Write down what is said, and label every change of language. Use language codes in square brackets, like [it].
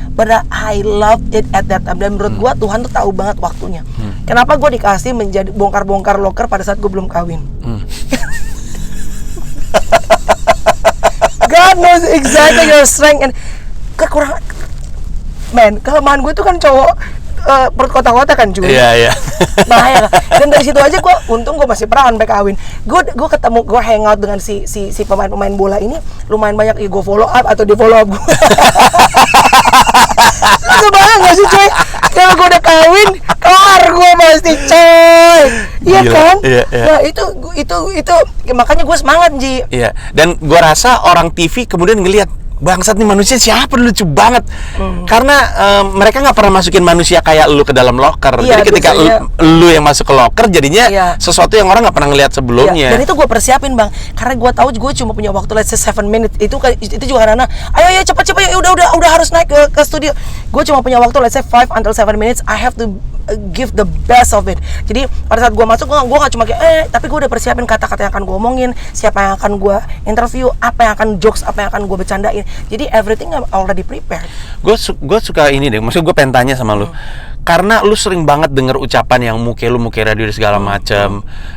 [en] But I love it at that time. [id] Dan menurut gue Tuhan tuh tahu banget waktunya. Kenapa gue dikasih menjadi bongkar-bongkar locker pada saat gue belum kawin? [en] God knows exactly your strength and [id] kekurangan. Man, kelemahan gue tuh kan cowok perut kota-kota kan cuy. Iya. Bahaya kan. Dan dari situ aja gue, untung gue masih perawan sampai kawin. Gue ketemu, gue hangout dengan si pemain-pemain bola ini lumayan banyak. Gue follow up atau di follow up gue. Lu kebayang gak sih cuy? Kalau gue udah kawin, kelar gue pasti coy. Iya kan? Iya. Nah itu makanya gue semangat Ji. Iya. Dan gue rasa orang TV kemudian ngelihat, bangsat nih manusia siapa, lucu banget. Karena mereka nggak pernah masukin manusia kayak lu ke dalam locker. Iya, jadi ketika lu yang masuk ke locker jadinya sesuatu yang orang nggak pernah ngeliat sebelumnya. Dan itu gue persiapin bang, karena gue tahu gue cuma punya waktu [en] let's say 7 minutes. [id] Itu juga karena ayo cepat ya, udah harus naik ke studio. Gue cuma punya waktu [en] let's say 5 until 7 minutes. I have to give the best of it. [id] Jadi pada saat gue masuk, gue nggak cuma kayak tapi gue udah persiapin kata-kata yang akan gue omongin, siapa yang akan gue interview, apa yang akan jokes, apa yang akan gue bercandain. [en] Jadi everything I'm already prepared. [id] Gue suka ini deh, maksud gue pengen tanya sama lu, karena lu sering banget denger ucapan yang muke radio segala macam.